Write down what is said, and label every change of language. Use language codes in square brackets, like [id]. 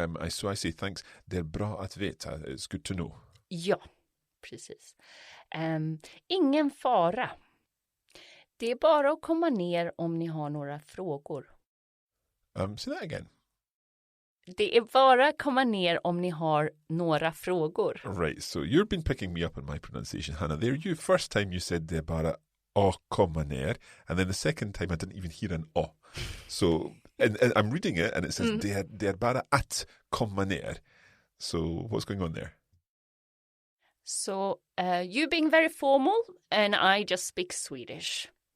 [en] So I say thanks, [sv] det är bra att veta, [en] it's good to know. [sv] Ja, precis. Ingen fara. Det är bara att komma ner om ni har några frågor. [en] Say that again. [sv] Det är bara att komma ner om ni har några frågor. [en] Right, so you've been picking me up on my pronunciation, Hannah. There, first time you said [sv] det är bara att komma ner, [en] and then the second time I didn't even hear an å. So, and I'm reading it, and it says [sv] det är bara att komma ner. [en] So, what's going on there? So, you being very formal, and I just speak Swedish.